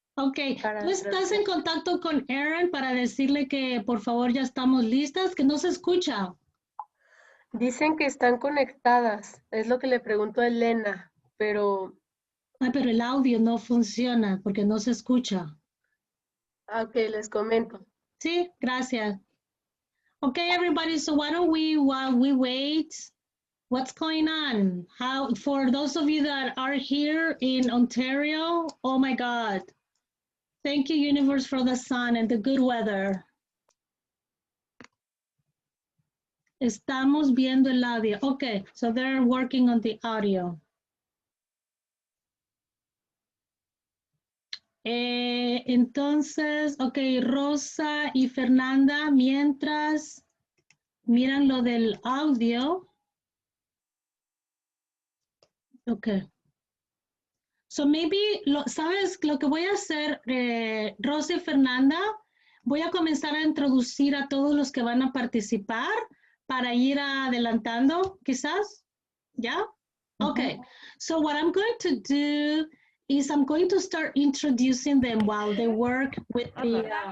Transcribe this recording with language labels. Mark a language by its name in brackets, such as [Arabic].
[Spanish] Ok, ¿tú estás en contacto con Aaron para decirle que por favor ya estamos listas? Que no se escucha. Dicen que están conectadas, es lo que le pregunto a Elena, pero... Ah, pero el audio no funciona porque no se escucha. Ok, les comento. Sí, gracias. [English] Okay, everybody, so why don't we, while we wait, what's going on? How, for those of you that are here in Ontario, oh my God. Thank you, universe, for the sun and the good weather. [Spanish] Estamos viendo el audio. [English] Okay, so they're working on the audio. [Spanish] Entonces, ok, Rosa y Fernanda, mientras miran lo del audio. Ok. [English] So maybe, [Spanish] ¿sabes lo que voy a hacer, Rosa y Fernanda? Voy a comenzar a introducir a todos los que van a participar para ir adelantando, quizás. ¿Ya? Okay. [English] So what I'm going to do is I'm going to start introducing them while they work with the...